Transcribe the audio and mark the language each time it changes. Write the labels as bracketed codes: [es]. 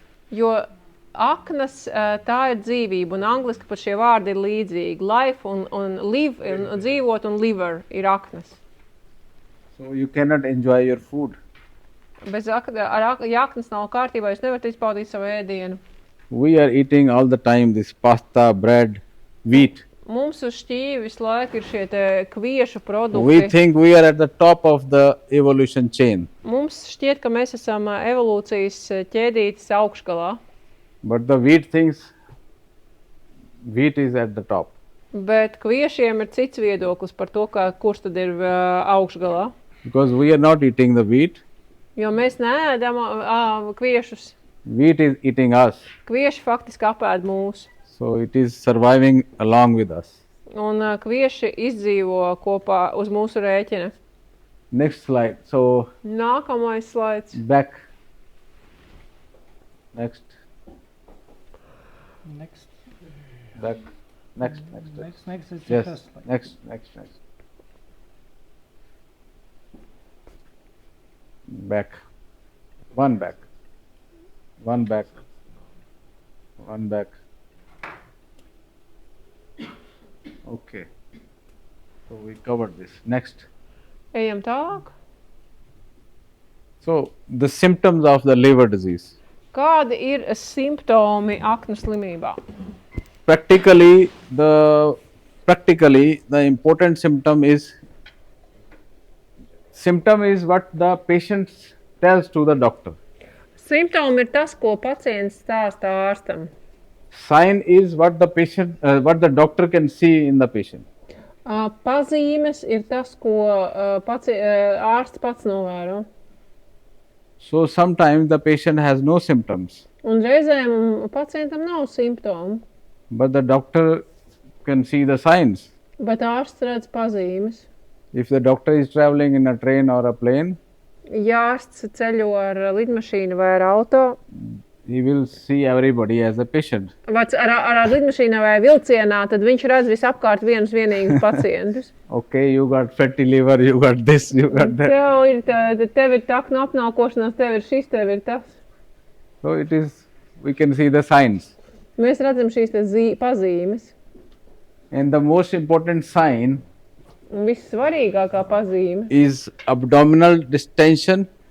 [lv] Jo aknas tā ir dzīvība, un angliski pat šie vārdi ir līdzīgi. Life un live, un dzīvot un liver ir aknas. [en] So you cannot enjoy your food. [lv] Ja aknas nav kārtībā, jūs nevarat izbaudīt savu ēdienu. [en] We are eating all the time this pasta, bread, wheat. [lv] Mums uz šķīvi visu laiku ir šie te kviešu produkti. [en] We think we are at the top of the evolution chain. [lv] Mums šķiet, ka mēs esam evolūcijas ķēdītes augšgalā, [en] But the wheat is at the top. [lv] bet kviešiem ir cits viedoklis par to, kurš tad ir augšgalā. [en] Because we are not eating the wheat. [lv] Jo mēs neēdam kviešus. [en] Wheat is eating us. [lv] Kvieši faktiski apēd mūs. [en] So it is surviving along with us. [lv] Un kvieši izdzīvo kopā uz mūsu rēķina. [en] Next slide. So [lv] Nākamais slaids. [en] back. Next. Next. Back. Next. Next is the Yes. first slide. Next. Back. One back. One back. Okay. So we covered this. Next. [lv] Ejam tālāk. [en] So the symptoms of the liver disease. [lv] Kādi ir simptomi aknu slimībā? [en] Practically, the important symptom is what the patient tells to the doctor. [lv] Simptomi ir tas, ko pacients stāsta ārstam. [en] Sign is what the doctor can see in the patient. [lv] Pazīmes ir tas, ko ārsts pats novēro. [en] So sometimes the patient has no symptoms. [lv] Un reizēm pacientam nav simptomu. [en] But the doctor can see the signs. [lv] Bet ārsts redz pazīmes. [en] If the doctor is traveling in a train or a plane, [lv] Ja ārsts ceļo ar lidmašīnu vai ar auto, [en] he will see everybody as a patient. [lv] vai ar lidmašīnā vai vilcienā, tad viņš redz visapkārt vienus vienīgus pacientus. [en] Okay, you got fatty liver, you got this, you got that. [lv] Tev ir aknu apnaukošanās, tev ir šis, tev ir tas. [en] So we can see the signs. [lv] Mēs redzam šīs pazīmes. [en] And the most important sign [lv] Un vissvarīgākā pazīme [en] is abdominal distension